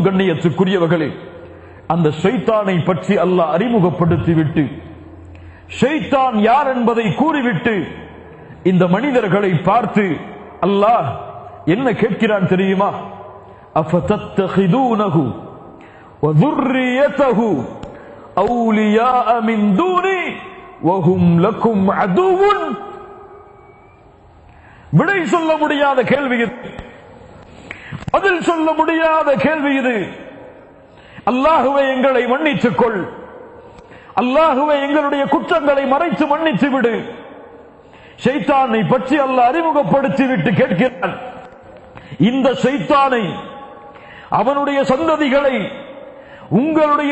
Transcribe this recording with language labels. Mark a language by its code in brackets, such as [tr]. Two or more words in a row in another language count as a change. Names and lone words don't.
[ta] கண்ணியத்துக்குரியவர்களே, அந்த ஷைத்தானை பற்றி அல்லாஹ் அறிமுகப்படுத்திவிட்டு, ஷைத்தான் யார் என்பதை கூறிவிட்டு, இந்த மனிதர்களை பார்த்து அல்லாஹ் என்ன கேட்கிறான் தெரியுமா? [ar] أفتتخذونه و ذُرِّيَّتَهُ أَوْلِيَاءَ مِنْ دُونِي وَهُمْ لَكُمْ عَدُوٌّ. [ta] விடை சொல்ல முடியாத கேள்வி இது, பதில் சொல்ல முடியாத கேள்வி இது. அல்லாஹுவே, எங்களை மன்னித்துக் கொள். அல்லாஹுவே எங்களுடைய குற்றங்களை மறைத்து மன்னித்து விடு. ஷைத்தானை பற்றி அல்லாஹ் அறிமுகப்படுத்தி விட்டு கேட்கிறான், இந்த ஷைத்தானை, அவனுடைய சந்ததிகளை, உங்களுடைய